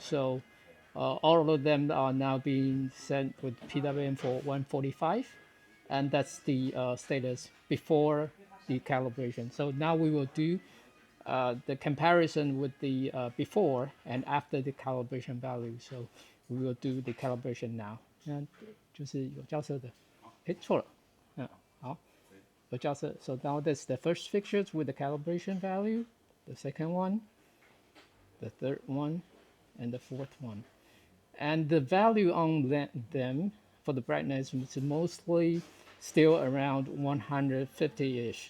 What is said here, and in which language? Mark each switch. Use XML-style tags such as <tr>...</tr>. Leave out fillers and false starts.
<en>So all of them are now being sent with PWM for 145, and that's the status before the calibration. So now we will do the comparison with the before and after the calibration value. So we will do the calibration now.</en> <zh>那就是有校色的，诶，错了，好，有校色。</zh> <en>So now that's the first fixtures with the calibration value, the second one, the third one, and the fourth one. And the value on them for the brightness is mostly still around 150-ish.</en>